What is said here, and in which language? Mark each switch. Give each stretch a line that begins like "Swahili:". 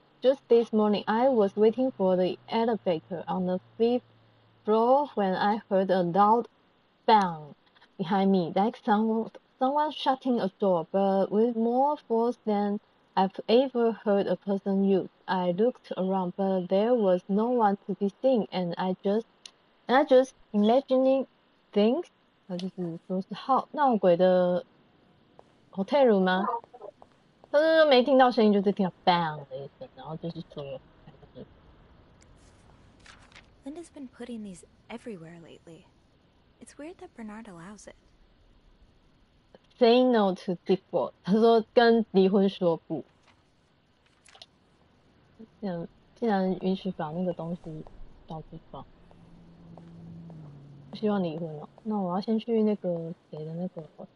English: Just this morning, I was waiting for the elevator on the 5th floor when I heard a loud bang behind me, like someone shutting a door, but with more force than I've ever heard a person use. I looked around, but there was no one to be seen, and I just imagining things，
Chinese: 他就是说是闹鬼的 hotel room 吗？他说没听到声音，就是听到 bang 的一声，然后就是说，
English: Linda's been putting these everywhere lately. It's weird that Bernard allows it. Say no to divorce，
Chinese: 他说跟离婚说不。既然允许把那个东西到处放。不希望离婚了，那我要先去那个谁的那个